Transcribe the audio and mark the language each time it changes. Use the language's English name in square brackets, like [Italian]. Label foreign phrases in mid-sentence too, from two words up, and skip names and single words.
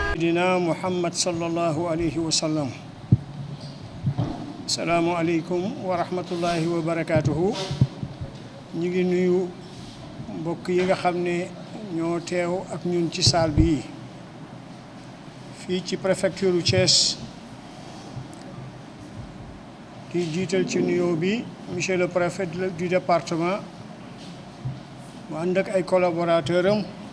[Arabic] سيدنا محمد صلى الله عليه وسلم. السلام عليكم ورحمة الله وبركاته. نيجي نيو [Wolof] mbokk yi nga xam ne ñoo teew ak ñun ci salle bi fii ci préfecture u Thiès di jiital ci nuyoo bi [French] monsieur le préfet du département [Wolof] mu ànd ak ay collaborateurs am